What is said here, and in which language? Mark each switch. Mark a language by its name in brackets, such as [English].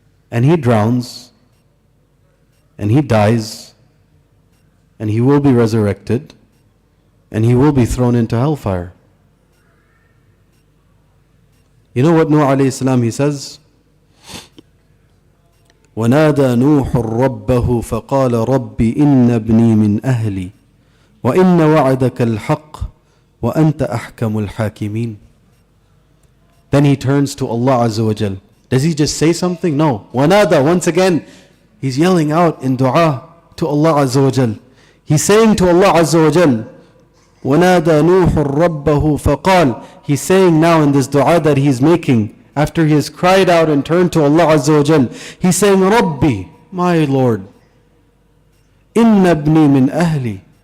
[English] And he drowns. And he dies. And he will be resurrected. And he will be thrown into hellfire. You know what Nuh alayhi salam, he says? [Arabic] ونادى نوح ربه فقال رب إن ابني من أهلي وإن وعدك الحق وأنت أحكم الحاكمين. [English] Then he turns to Allah Azza wa Jal. Does he just say something? No. [Arabic] ونادى, [English] once again, he's yelling out in dua to Allah Azza wa Jal. He's saying to Allah Azza wa Jal, [Arabic] ونادى نوح ربه فقال. [English] He's saying now in this dua that he's making, after he has cried out and turned to Allah Azza wa Jal, he's saying, Rabbi, my Lord, [Arabic] inna ibni min ahli.